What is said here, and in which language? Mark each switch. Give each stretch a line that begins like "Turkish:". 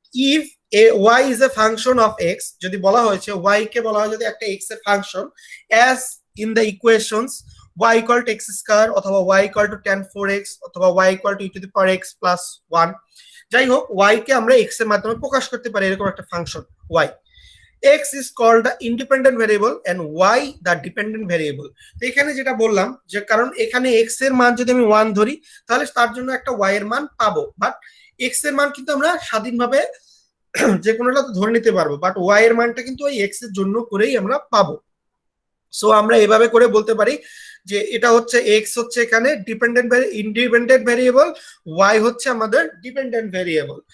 English: if y is a function of x,
Bangla: যদি বলা হয়েছে ওয়াই কে বলা হয় যদি একটা এক্স এর function,
English: as in the equations
Bangla: y equal to x square অথবা y equal to tan 4x অথবা y equal to e to the power x plus 1, যাই হোক y কে আমরা x এর মাধ্যমে প্রকাশ করতে পারি এরকম একটা function y।
English: x is called the independent variable and y the dependent variable।
Bangla: তো এখানে যেটা বললাম যে কারণ এখানে x এর মান যদি আমি 1 ধরি তাহলে তার জন্য একটা y এর মান পাবো, বাট x এর মান কিন্তু আমরা স্বাধীনভাবে যে কোনোটা তো ধরে নিতে পারবো, বাট y এর মানটা কিন্তু ওই x এর জন্য করেই আমরা পাবো। সো আমরা এভাবে করে বলতে পারি যে এটা হচ্ছে এক্স হচ্ছে এখানে ইন্ডিপেন্ডেন্ট ভেরিয়েবল, ওয়াই হচ্ছে আমাদের ডিপেন্ডেন্ট ভেরিয়েবল।